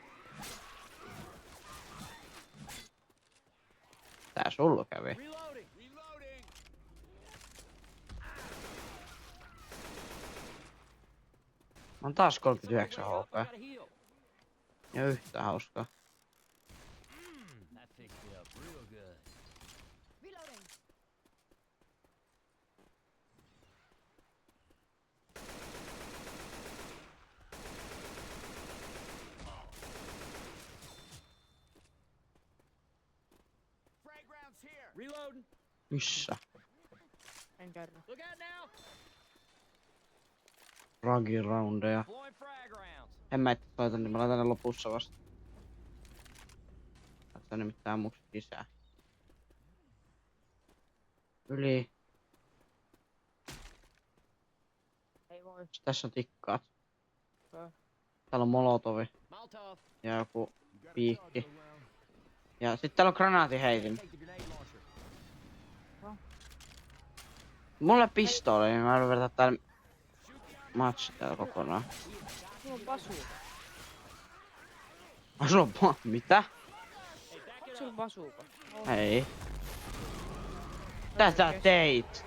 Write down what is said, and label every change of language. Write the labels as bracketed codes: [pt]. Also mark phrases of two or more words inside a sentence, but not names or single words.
[fi] Tää sulla kävi. [en] Reloading. Reloading. [fi] Mä oon taas 39 [en] Someone HP. gotta heal. [fi] Ja yhtä hauskaa. [en] That fixed me up real good. Reloading. Frag rounds here. Reloading. [fi] Missä? En kerro. [en] Look out now. [fi] Ragiroundeja. [en] Blowing frag rounds. [fi] En mä itse laita, niin mä laitan ne lopussa vasta. Laitetaan nimittäin ammuksi lisää. Yli. Ei voi. Tässä on tikkaat. Okei. Täällä on molotovi Molotov. ja joku [en] You got a [fi] piikki. [en] charge around. [fi] Ja sit täällä on granaatiheitin. [en] Take the grenade launcher. [fi] Mulla on pistooli, niin mä yritän täällä matchi täällä kokonaan. Sulla on basuuka. Sulla on mitä? Onko sulla basuuka? Ei. Mitä sä teit?